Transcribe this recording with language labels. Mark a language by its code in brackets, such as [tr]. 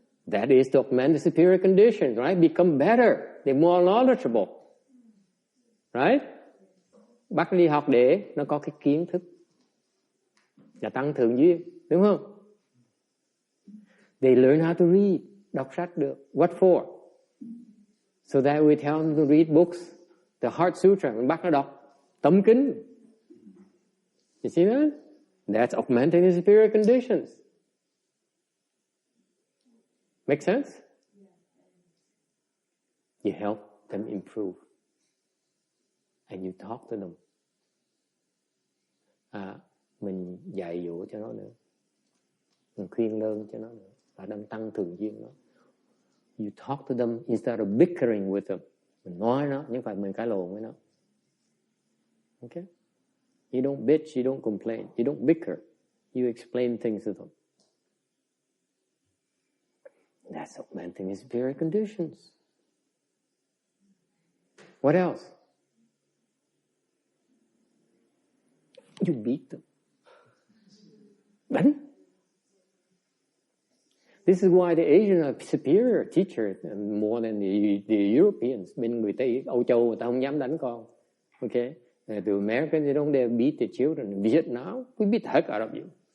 [en] That is to augment the superior conditions, right? Become better. They're more knowledgeable. Right? [vi] Bắt nó đi học để nó có cái kiến thức. Và tăng thượng duyên. Đúng không? [en] They learn how to read. [vi] Đọc sách được. [en] What for? So that we tell them to read books. The Heart Sutra. [vi] Mình bắt nó đọc tấm kinh. [en] You see that? That's augmenting the superior conditions. Make sense? You help them improve. And you talk to them. [vi] Mình dạy dỗ cho nó nữa. Mình khuyên lơn cho nó nữa. Và đang tăng thượng duyên nó. [en] You talk to them instead of bickering with them. [vi] Mình nói nó, nhưng phải mình cãi lộn với nó. [en] Okay? You don't bitch, you don't complain, you don't bicker. You explain things to them. That's augmenting his superior conditions. What else? You beat them. [vi] Đánh. [en] This is why the Asians are superior teachers more than the Europeans. [vi] Bên người Tây, Âu Châu người ta không dám đánh con. [en] Okay? The Americans, they don't dare beat the children. [vi] Vietnam, we [en] beat the heck out of you.